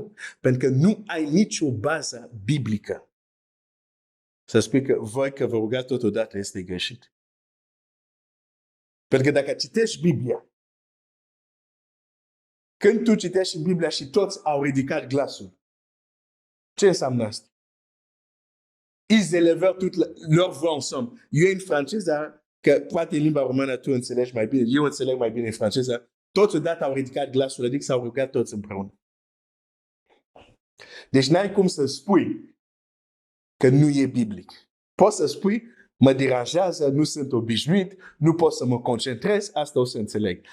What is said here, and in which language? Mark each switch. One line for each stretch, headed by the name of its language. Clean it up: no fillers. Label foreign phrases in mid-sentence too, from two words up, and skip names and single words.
Romanian: Nu, pentru că nu ai nicio bază biblică să spui că voi că vă rugați totodată este greșit. Pentru că dacă citești Biblia, când tu citești Biblia și toți au ridicat glasul, ce înseamnă asta?
French: Ils élevèrent toute leur voix ensemble.
Romanian: Eu în franceză, că poate în limba română tu înțelegi mai bine, eu înțeleg mai bine în franceză, toți odată au ridicat glasul, adică s-au rugat toți împreună. Deci n-ai cum să spui că nu e biblic. Poți să spui, mă deranjează, nu sunt obișnuit, nu pot să mă concentrez, asta o să înțeleg.